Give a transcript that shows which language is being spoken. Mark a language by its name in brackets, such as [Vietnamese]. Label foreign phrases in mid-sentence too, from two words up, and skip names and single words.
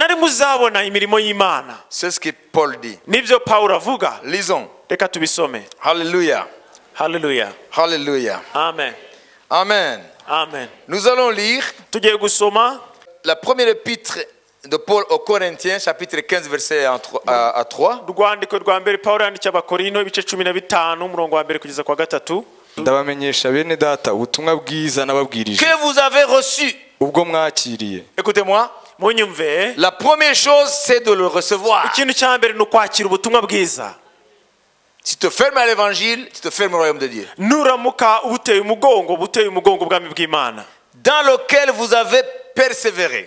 [French] C'est ce que Paul dit. Lisons. Alléluia. Hallelujah. Alléluia. Amen. Amen. Amen. Nous allons lire la première épître de Paul aux Corinthiens, chapitre 15, verset à 3. [Kinyarwanda] ndabamenyesha bene data ubutumwa bwiza nababwirije [French] Que vous avez reçu. [Kinyarwanda] ubwo mwakiriye. [French] Écoutez-moi. La première chose, c'est de le recevoir. Si tu te fermes à l'évangile, tu te fermes au royaume de Dieu. Dans lequel vous avez persévéré.